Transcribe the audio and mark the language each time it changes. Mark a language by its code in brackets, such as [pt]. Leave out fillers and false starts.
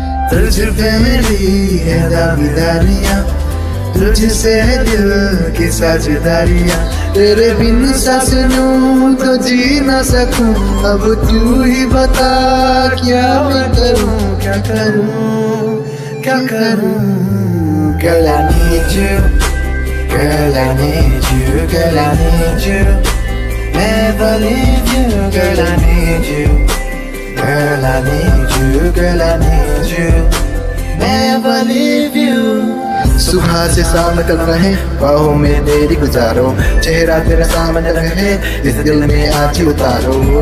[hi] तुझ पे मेरी है दावेदारियां, तुझसे है दिल की साझेदारियां। तेरे बिन सांस लूं तो जी न सकूं, अब तू ही बता क्या मैं करूं, क्या करूं, क्या करूं। [en] Girl, I need you, girl, I need you, girl, I need you, never leave you. Girl, I need you, girl, I need you, girl, I need you, never leave you. [hi] सुबह से शाम तक रहे बाहों में तेरी गुजारो, चेहरा तेरा सामने रहे इस दिल में आज ही उतारो।